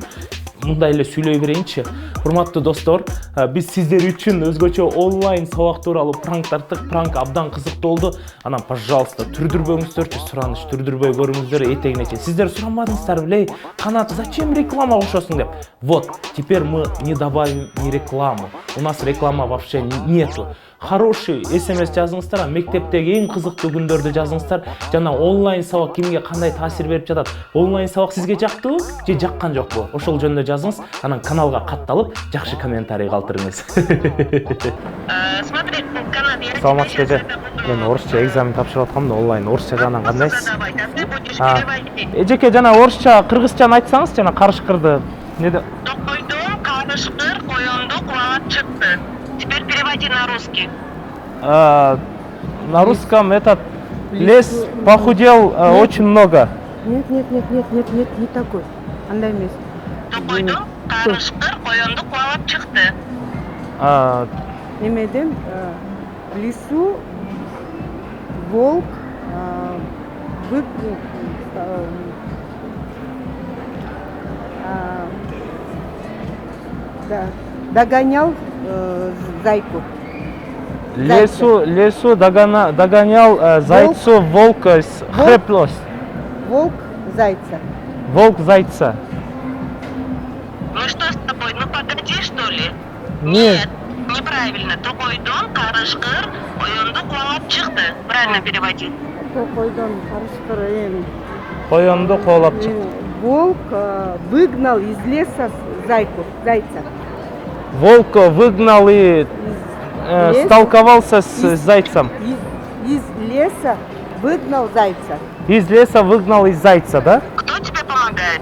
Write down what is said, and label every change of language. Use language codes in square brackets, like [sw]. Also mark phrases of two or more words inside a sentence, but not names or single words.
[ky] Мындай эле сүйлөй берейинчи. Урматтуу достор, биз сиздер үчүн өзгөчө онлайн сабак тууралуу пранк тарттык. Пранк абдан кызыктуу болду. Анан, пожалуйста, түрдүрбөңүздөрчү, сураныч түрдүрбөй көрүңүздөр этегине чейин. Сиздер сурамадыңыздарбы эле? Канат, [ru] зачем реклама [ky] кошосуң деп. [ru] Вот, теперь мы не добавим ни рекламу. У нас реклама вообще нету. [ky] Хороший SMS жазыңыздар, мектептеги эң кызыктуу күндөрдү жазыңыздар. Жана онлайн сабак кимге кандай таасир берип жатат? Онлайн сабак сизге жактыбы же жаккан жокпу? Ошол жөнүндө жазыңыз, анан каналга катталып, жакшы комментарий калтырыңыз. [ru] Смотри, Канат, я [ky] Саламатсызбы эже. Мен орусча экзамен тапшырып аткам да, онлайн орусча жанынан кандайсыз? Эжеке, жана орусча, кыргызчаны айтсаңыз, жана карышкырды. Токойдум, карышкыр, коёнду кубалап чыкты. [ru] Теперь переводи на русский. На русском этот лес похудел очень много. Нет, не такой. [ky] Андай эмес. Токойдум, карышкыр, коёнду кубалап чыкты. [ru] Немеден в лесу волк догонял зайку. Лесу догонял зайцу волка с хреплость. Волк зайца. Волк зайца. Ну что с тобой? Ну погоди, что ли? Нет. Неправильно. [ky] Токойдум, карышкыр, коёнду кубалап чыкты. [ru] Правильно переводи. [ky] Токойдон карышкыр. Коёнду кубалап чыкты. [ru] Волк выгнал из леса зайца. Волк выгнал и столковался с зайцем. Из леса выгнал зайца. Из леса выгнал из зайца, да? Кто тебе помогает?